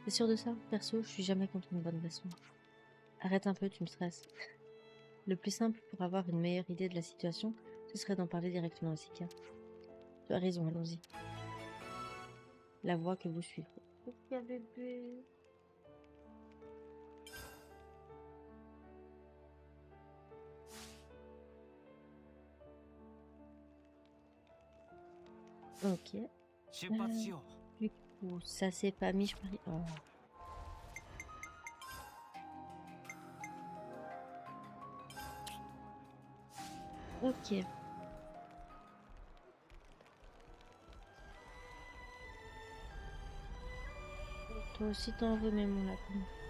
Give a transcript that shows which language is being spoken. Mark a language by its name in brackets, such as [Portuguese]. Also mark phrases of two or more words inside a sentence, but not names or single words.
[French] Perso, je suis jamais contre une bonne leçon. Arrête un peu, tu me stresses. Le plus simple pour avoir une meilleure idée de la situation, ce serait d'en parler directement à Sika. Tu as raison, allons-y. La voie que vous suivrez. Il y a bébé. Ok. [Japanese] 出発しよ [French] Du coup, ça c'est pas mis, je parie. Oh. Ok. Toi aussi t'en veux, mais mon lapin.